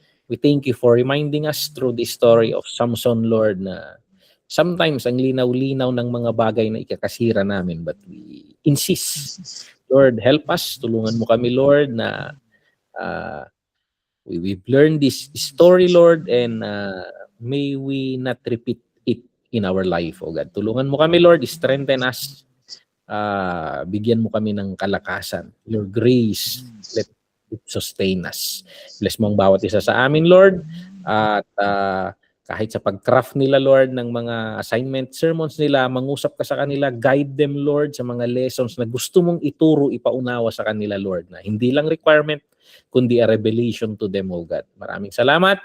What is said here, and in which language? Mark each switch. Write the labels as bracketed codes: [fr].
[en] We thank you for reminding us through the story of Samson, Lord, [tl] na sometimes ang linaw-linaw ng mga bagay na ikakasira namin, [en] but we insist. Lord, help us. [tl] Tulungan mo kami, [en] Lord, na we've learned this story, Lord, and may we not repeat it in our life, O God. [tl] Tulungan mo kami, Lord. [en] Strengthen us. [tl] Bigyan mo kami ng kalakasan. [en] Your grace, let it sustain us. [tl] Bless mo ang bawat isa sa amin, Lord. At kahit sa pag-craft nila, Lord, ng mga assignment sermons nila, mangusap ka sa kanila, [en] guide them, Lord, [tl] sa mga lessons na gusto mong ituro, ipaunawa sa kanila, Lord, na hindi lang requirement, kundi [en] a revelation to them, O God. [tl] Maraming salamat.